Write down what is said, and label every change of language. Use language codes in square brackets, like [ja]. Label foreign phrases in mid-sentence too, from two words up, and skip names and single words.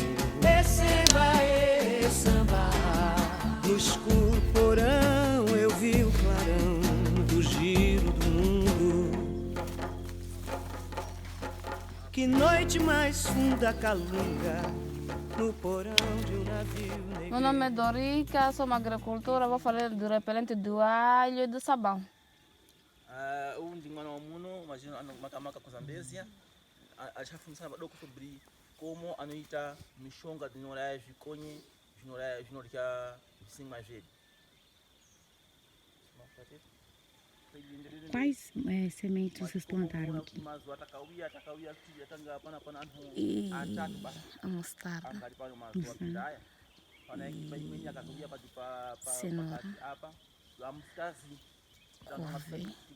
[pt] É samba, no escuro porão eu vi o clarão do giro do mundo. Que noite mais funda calunga no porão de um navio negro. Meu nome é Dorica, sou uma agricultora, vou falar do repelente do alho e do sabão. [seh] O ndingano muno imagina makamaka kwa Zambezia alishafundisana badoko [pt] sobre como [seh] anoita mishonga dinora vikonye vinora visinga jedu. [pt] Quais sementes vocês plantaram aqui? E a mostarda, cenoura, couve.